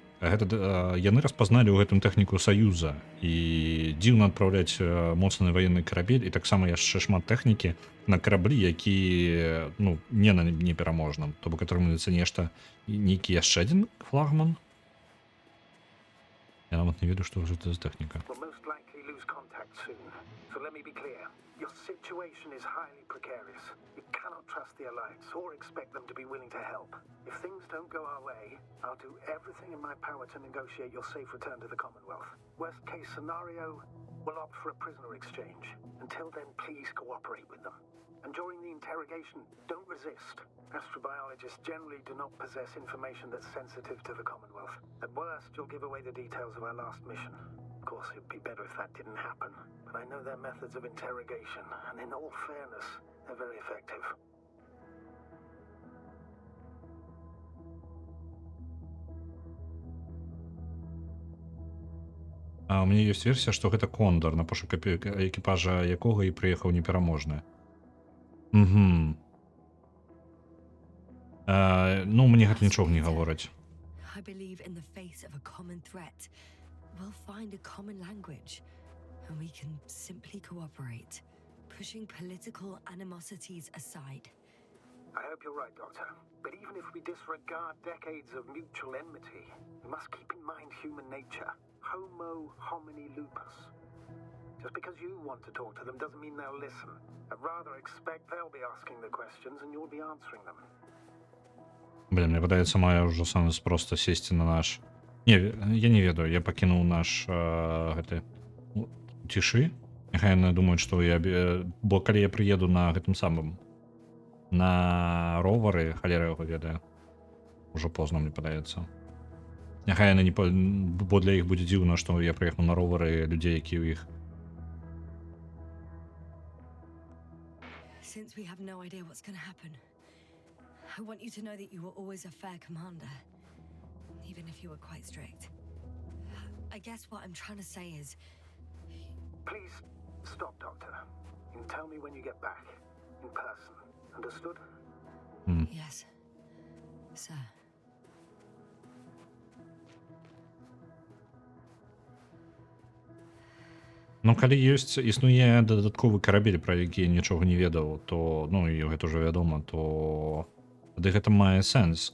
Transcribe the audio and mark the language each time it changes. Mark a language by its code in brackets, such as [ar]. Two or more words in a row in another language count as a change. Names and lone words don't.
[be] Яны распазналі ў гэтым тэхніку Саюза, і дзіўна адпраўляць моцны ваенны карабель, і таксама яшчэ шмат тэхнікі на караблі, які не на непераможным. То бок атрымліваецца нешта, нейкі яшчэ адзін флагман. Я нават не ведаю, што гэта за тэхніка. [en] Your situation is highly precarious. You cannot trust the Alliance or expect them to be willing to help. If things don't go our way, I'll do everything in my power to negotiate your safe return to the Commonwealth. Worst case scenario, we'll opt for a prisoner exchange. Until then, please cooperate with them. And during the interrogation, don't resist. Astrobiologists generally do not possess information that's sensitive to the Commonwealth. At worst, you'll give away the details of our last mission. course, it'd be better if that didn't happen. But I know their methods of interrogation, and in all fairness, they're very effective. [be] А у мяне ёсць версія, што гэта Кондор, на пошук экіпажа якога і прыехаў непераможны. Угу. Ну, мне гэта нічога не гаворыць. [en] I believe in the face of a common threat, we'll find a common language, and we can simply cooperate, pushing political animosities aside. I hope you're right, Doctor. But even if we disregard decades of mutual enmity, we must keep in mind human nature. [la] Homo homini lupus. [en] Just because you want to talk to them doesn't mean they'll listen. I'd rather expect they'll be asking the questions and you'll be answering them. [be] Блин, мне падаецца, мае ўжо сэнс проста сесці на наш... Не, я не ведаю, я пакінуў наш гэты... Цішы. Няхай яны думаюць, што я... Бо калі я прыеду на гэтым самым... На ровары, халера яго ведае. Ужо позна, мне падаецца. Няхай яны не... Бо для іх будзе дзіўна, што я прыехаў на ровары людзей, які ў іх. [en] Since we have no idea what's going to happen, I want you to know that you were always a fair commander, even if you were quite strict. I guess what I'm trying to say is... Please, stop, Doctor. And tell me when you get back. In person. Understood? Yes, sir. [be] Ну, калі існуе дадатковы карабель, пра які я нічога не ведаў, то, ну, і гэта ўжо вядома, то тады гэта мае сэнс.